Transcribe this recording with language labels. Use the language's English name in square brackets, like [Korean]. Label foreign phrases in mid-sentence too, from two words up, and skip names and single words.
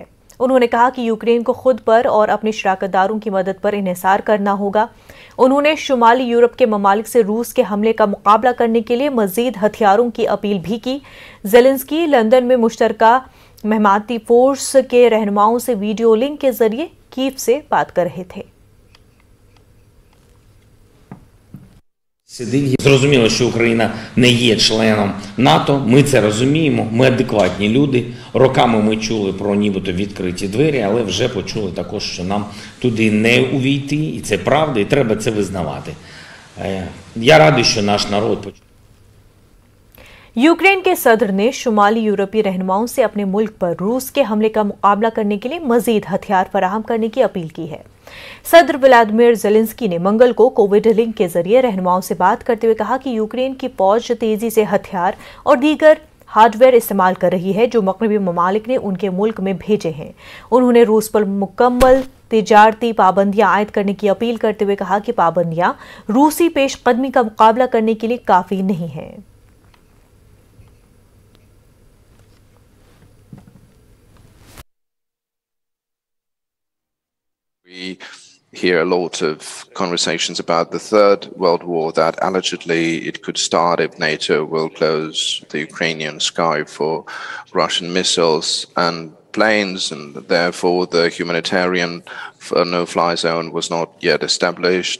[Urdu] انہوں نے کہا کہ یوکرین کو خود پر اور اپنے شراکت داروں کی مدد پر انحصار کرنا ہوگا. انہوں نے شمالی یورپ کے ممالک سے روس کے حملے کا مقابلہ کرنے کے لیے مزید ہتھیاروں کی اپیل بھی کی. زیلنسکی لندن میں مشترکہ مہمانتی فورس کے رہنماؤں سے [English] video link [Urdu] کے ذریعے کیو سے بات کر رہے تھے. [Ukrainian] Зрозуміло, що Україна не є членом НАТО, ми це розуміємо, ми адекватні люди. Роками ми чули про нібито відкриті двері, але вже почули також, що нам туди не увійти, і це правда, і треба це визнавати. Я радий, що наш народ почув. [Urdu] یوکرین کے صدر نے شمالی یورپی رہنماؤں سے اپنے ملک پر روس کے حملے کا مقابلہ کرنے کے لیے مزید ہتھیار فراہم کرنے کی اپیل کی ہے. صدر ولادیمیر زیلنسکی نے منگل کو [English] covid link [Urdu] کے ذریعے رہنماؤں سے بات کرتے ہوئے کہا کہ یوکرین کی فوج تیزی سے ہتھیار اور دیگر ہارڈویئر استعمال کر رہی ہے جو مغربی ممالک نے ان کے ملک میں بھیجے ہیں. انہوں نے روس پر مکمل تجارتی پابندیاں عائد کرنے کی اپیل کرتے ہوئے کہا کہ پابندیاں روسی پیش قدمی کا مقابلہ کرنے کے لیے کافی نہیں ہے. [English] We hear a lot of conversations about the Third World War, that allegedly it could start if NATO will close the Ukrainian sky for Russian missiles and planes, and therefore the humanitarian no-fly zone was not yet established.